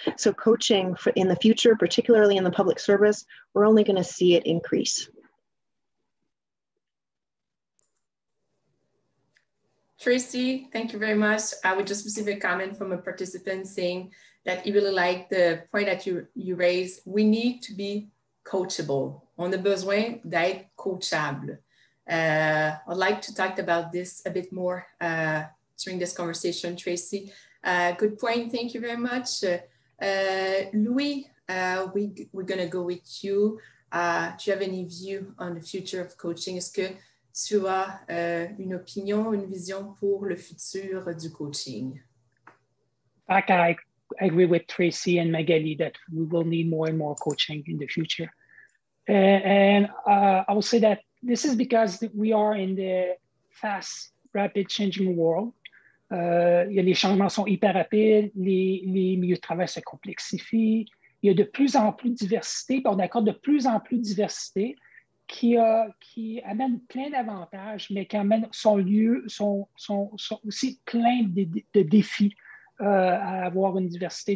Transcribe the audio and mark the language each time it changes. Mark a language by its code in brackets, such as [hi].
[en] So coaching in the future, particularly in the public service, we're only going to see it increase. Tracy, thank you very much. We just received a comment from a participant saying that he really liked the point that you raised. We need to be coachable. [fr] On a besoin d'être coachable. [en] I'd like to talk about this a bit more during this conversation, Tracy. Good point, thank you very much. Louis, we're gonna go with you. Do you have any view on the future of coaching? [fr] Est-ce que tu as une opinion, une vision pour le futur du coaching? [en] I agree with Tracy and Magali that we will need more and more coaching in the future. And I will say that this is because we are in the fast, rapid changing world. [fr] Les changements sont hyper rapides, les milieux de travail se complexifient, il y a de plus en plus de diversité, puis on accorde de plus en plus de diversité. qui amène plein d'avantages, mais qui amène sont aussi plein de défis à avoir une diversité.